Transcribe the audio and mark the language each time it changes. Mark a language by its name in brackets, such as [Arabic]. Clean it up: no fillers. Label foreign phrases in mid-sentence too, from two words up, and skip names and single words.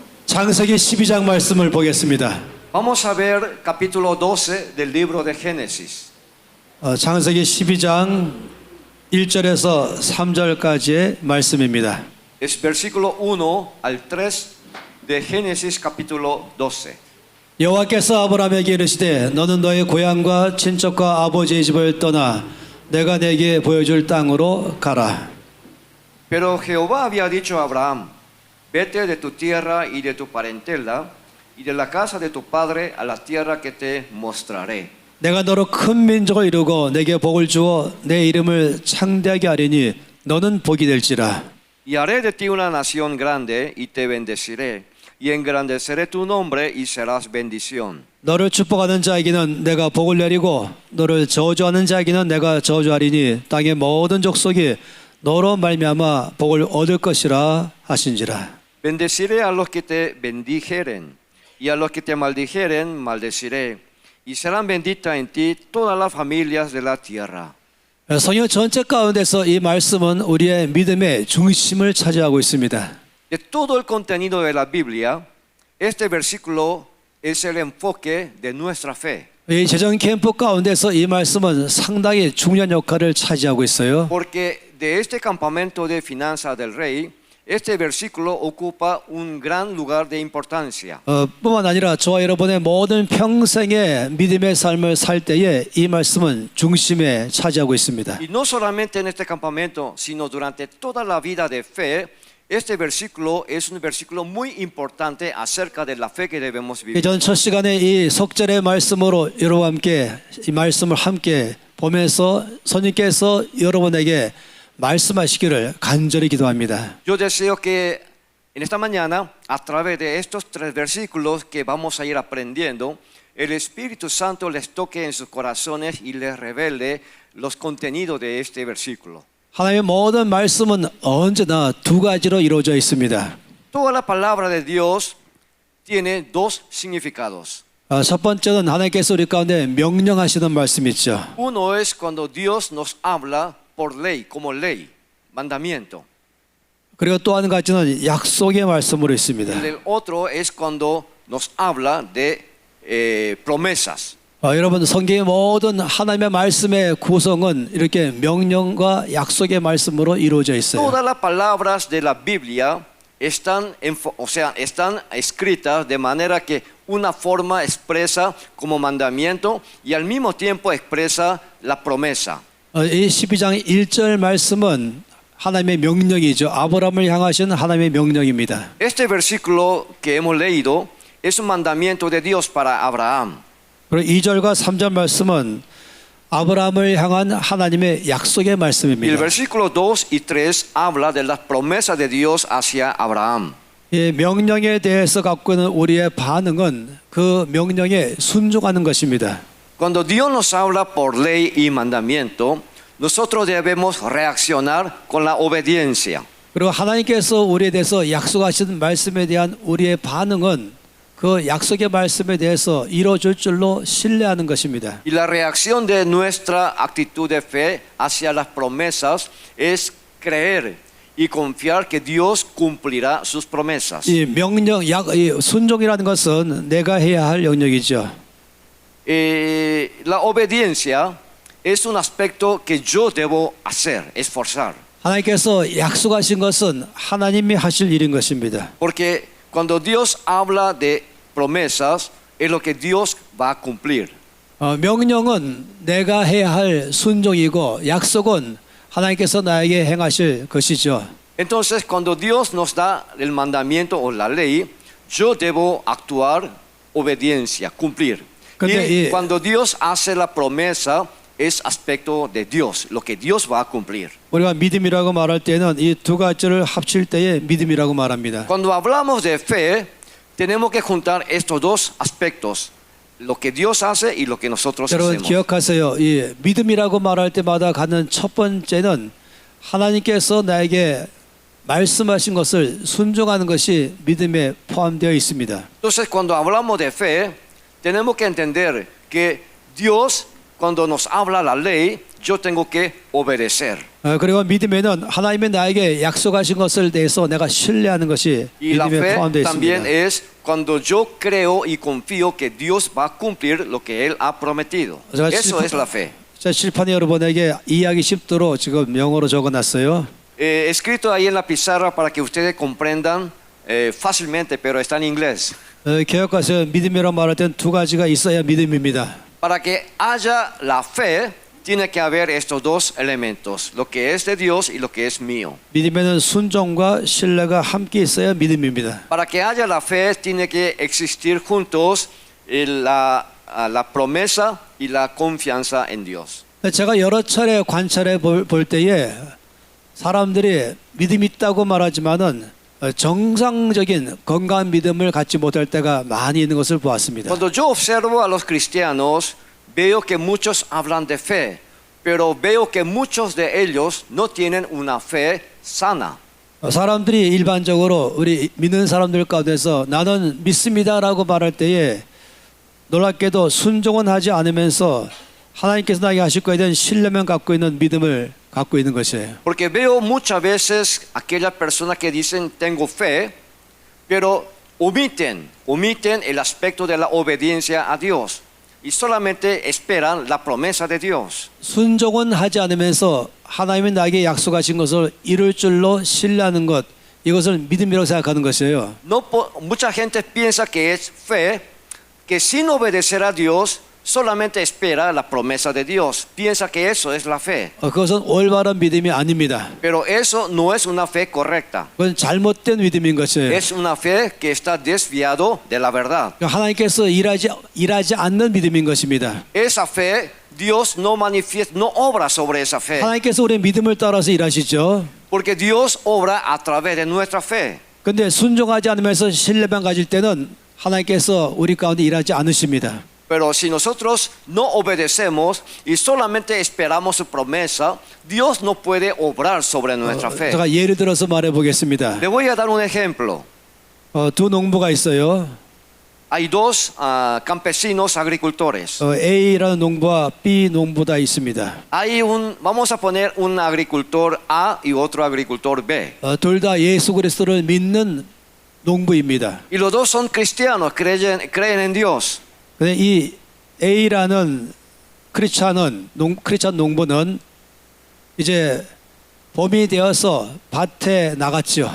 [Korean] 창세기 12장 말씀을 보겠습니다. [Spanish] Vamos a ver capítulo 12 del libro de Génesis. [Korean] 창세기 12장 1절에서 3절까지의 말씀입니다. [Spanish] Es versículo 1 al 3 de Génesis capítulo 12. [Korean] 여호와께서 아브라함에게 이르시되 너는 너의 고향과 친척과 아버지의 집을 떠나 내가 내게 보여줄 땅으로 가라. [Spanish] Pero Jehová había dicho a Abraham: Vete de tu tierra y de tu parentela y de la casa de tu padre a la tierra que te mostraré. [Korean] 내가 너로 큰 민족을 이루고 내게 복을 주어 내 이름을 창대하게 하리니 너는 복이 될지라. [Spanish] Y haré de ti una nación grande y te bendeciré y engrandeceré tu nombre y serás bendición. [Korean] 너를 축복하는 자에게는 내가 복을 내리고 너를 저주하는 자에게는 내가 저주하리니 땅의 모든 족속이 너로 말미암아 복을 얻을 것이라 하신지라. [Spanish] Bendeciré a los que te bendijeren y a los que te maldijeren maldeciré y serán benditas en ti todas las familias de la tierra. [Korean] 성경 전체 가운데서 이 말씀은 우리의 믿음의 중심을 차지하고 있습니다. [Spanish] De todo el contenido de la Biblia, este versículo es el enfoque de nuestra fe. [Korean] 이 재정 캠프 가운데서 이 말씀은 상당히 중요한 역할을 차지하고 있어요. [Spanish] Porque de este campamento de finanzas del rey, este versículo ocupa un gran lugar de importancia. [Korean] 뿐만 아니라 저와 여러분의 모든 평생의 믿음의 삶을 살 때에 이 말씀은 중심에 차지하고 있습니다. [Spanish] Y no solamente en este campamento, sino durante toda la vida de fe, este versículo es un versículo muy importante acerca de la fe que debemos vivir. [Korean] 전 첫 시간에 이 속절의 말씀으로 여러분과 함께 이 말씀을 함께 보면서 선생님께서 여러분에게 말씀하시기를 간절히 기도합니다. [Spanish] Yo deseo que en esta mañana, a través de estos 3 versículos que vamos a ir aprendiendo, el Espíritu Santo les toque en sus corazones y les revele los contenidos de este versículo. [Korean] 하나님의 모든 말씀은 언제나 두 가지로 이루어져 있습니다. [Spanish] Toda la palabra de Dios tiene dos significados. [Korean] 첫 번째는 하나님께서 우리 가운데 명령하시는 말씀 있죠. [Spanish] Uno es cuando Dios nos habla por ley, como ley, mandamiento. [Korean] 그리고 또 한 가지는 약속의 말씀으로 있습니다. [Spanish] El otro es cuando nos habla de promesas. [Korean] 여러분 성경의 모든 하나님의 말씀의 구성은 이렇게 명령과 약속의 말씀으로 이루어져 있어요. [Spanish] Todas las palabras de la Biblia están escritas de manera que una forma expresa como mandamiento y al mismo tiempo expresa la promesa. [Korean] 이 12장 1절 말씀은 하나님의 명령이죠. 아브라함을 향하신 하나님의 명령입니다. [Spanish] Este versículo que hemos leído es un mandamiento de Dios para Abraham. [Korean] 그리고 2절과 3절 말씀은 아브라함을 향한 하나님의 약속의 [Spanish] Y el [Korean] 말씀입니다. [Spanish] versículo 2 y 3 habla de las promesas de Dios hacia Abraham. [Korean] 이 명령에 대해서 갖고 있는 우리의 반응은 그 명령에 순종하는 것입니다. [Spanish] Cuando Dios nos habla por ley y mandamiento, nosotros debemos reaccionar con la obediencia. [Korean] 그리고 하나님께서 우리에 대해서 약속하신 말씀에 대한 우리의 반응은 그 약속의 말씀에 대해서 이루어질 줄로 신뢰하는 것입니다. [Spanish] Y la reacción de nuestra actitud de fe hacia las promesas es creer y confiar que Dios cumplirá sus promesas. [Korean] 이 명령, 이 순종이라는 것은 내가 해야 할 영역이죠. [Spanish] La obediencia es un aspecto que yo debo hacer, esforzar. [Korean] 하나님께서 약속하신 것은 하나님이 하실 일인 것입니다. [Spanish] Porque cuando Dios habla de promesas, es lo que Dios va a cumplir. [Korean] 명령은 내가 해야 할 순종이고 약속은 하나님께서 나에게 행하실 것이죠. [Spanish] Entonces, cuando Dios nos da el mandamiento o la ley, yo debo actuar obediencia, cumplir. Y cuando Dios hace la promesa, es aspecto de Dios, lo que Dios va a cumplir. [Korean] 우리가 믿음이라고 말할 때는 이 두 가지를 합칠 때에 믿음이라고 말합니다. [Spanish] Cuando hablamos de fe, tenemos que juntar estos dos aspectos, lo que Dios hace y lo que nosotros [Korean] 여러분 [Spanish] hacemos. [Korean] 기억하세요. 이 믿음이라고 말할 때마다 갖는 첫 번째는 하나님께서 나에게 말씀하신 것을 순종하는 것이 믿음에 포함되어 있습니다. [Spanish] Entonces, cuando hablamos de fe, tenemos que entender que Dios cuando nos habla la ley, yo tengo que obedecer. [Korean] 그리고 믿음에는 하나님이 나에게 약속하신 것을 대해서 내가 신뢰하는 것이 [Spanish] Y la [Korean] 믿음에 [Spanish] fe [Korean] 포함되어 [Spanish] también [Korean] 있습니다. [Spanish] es cuando yo creo y confío que Dios va a cumplir lo que Él ha prometido. [Korean] 제가 [Spanish] Eso es la fe. [Korean] 자, 칠판에 여러분에게 이해하기 쉽도록 지금 영어로 적어놨어요. [Spanish] Escrito ahí en la pizarra para que ustedes comprendan fácilmente, pero está en inglés. [Korean] 개혁가서 믿음이라고 말할 땐 두 가지가 있어야 믿음입니다. [Spanish] Para que haya la fe, tiene que haber estos dos elementos, lo que es de Dios y lo que es mío. [Korean] 믿음에는 순종과 신뢰가 함께 있어야 믿음입니다. [Spanish] Para que haya la fe, tiene que existir juntos la promesa y la confianza en Dios. [Korean] 제가 여러 차례 관찰해 볼 때에 사람들이 믿음 있다고 말하지만은 정상적인 건강한 믿음을 갖지 못할 때가 많이 있는 것을 보았습니다. [Spanish] Cuando yo observo a los cristianos, veo que muchos hablan de fe, pero veo que muchos de ellos no tienen una fe sana. [Korean] 사람들이 일반적으로 우리 믿는 사람들 가운데서 나는 믿습니다라고 말할 때에 놀랍게도 순종은 하지 않으면서 하나님께서 나에게 하실 것에 대한 신뢰만 갖고 있는 믿음을 갖고 있는 것이에요. [Spanish] Porque veo muchas veces aquellas personas que dicen tengo fe, pero omiten el aspecto de la obediencia a Dios y solamente esperan la promesa de Dios. [Korean] 순종은 하지 않으면서 하나님이 나에게 약속하신 것을 이룰 줄로 신뢰하는 것, 이것을 믿음이라고 생각하는 것이에요. [Spanish] Mucha gente piensa que es fe, que sin obedecer a Dios solamente espera la promesa de Dios. Piensa que eso es la fe. [Korean] 그것은 올바른 믿음이 아닙니다. [Spanish] Pero eso no es una fe correcta. [Korean] 그건 잘못된 믿음인 것이에요. [Spanish] Es una fe que está desviado de la verdad. [Korean] 하나님께서 일하지 않는 믿음인 것입니다. [Spanish] Esa fe, Dios no manifiesta, no obra sobre esa fe. [Korean] 하나님께서 우리의 믿음을 따라서 일하시죠. [Spanish] Porque Dios obra a través de nuestra fe. [Korean] 그런데 순종하지 않으면서 신뢰만 가질 때는 하나님께서 우리 가운데 일하지 않으십니다. [Spanish] Pero si nosotros no obedecemos y solamente esperamos su promesa, Dios no puede obrar sobre nuestra fe. [Korean] 제가 예를 들어서 말해 보겠습니다. [Spanish] Le voy a dar un ejemplo. [Korean] 두 농부가 있어요. [Spanish] Hay dos campesinos agricultores. [Korean] A라는 농부와 B 농부가 있습니다. [Spanish] Vamos a poner un agricultor A y otro agricultor B. [Korean] 둘 다 예수 그리스도를 믿는 농부입니다. [Spanish] Y los dos son cristianos, creen en Dios. [Korean] 근데 이 A라는 크리스찬 농부는 이제 봄이 되어서 밭에 나갔죠.